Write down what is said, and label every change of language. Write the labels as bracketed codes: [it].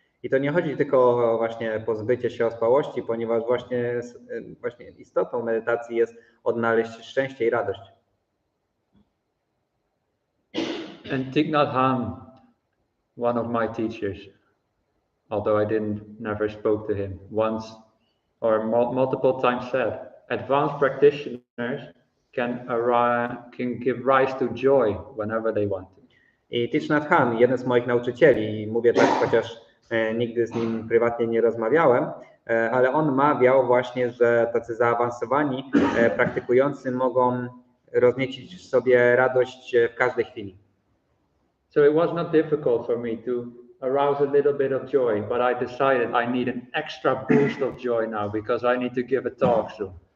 [pl] I to nie chodzi tylko o właśnie pozbycie się ospałości, ponieważ właśnie istotą medytacji jest odnaleźć szczęście i radość. [en] And Thich Nhat Hanh, one of my teachers, although I never spoke to him, once or multiple times said, advanced practitioners can give rise to joy whenever they want to. [pl] I Thich Nhat Hanh, jeden z moich nauczycieli, i mówię tak, chociaż nigdy z nim prywatnie nie rozmawiałem, ale on mawiał właśnie, że tacy zaawansowani praktykujący mogą rozniecić w sobie radość w każdej chwili. [en] So it was not difficult for me to arouse a little bit of joy, but I decided I need an extra boost of joy now because I need to give a talk soon.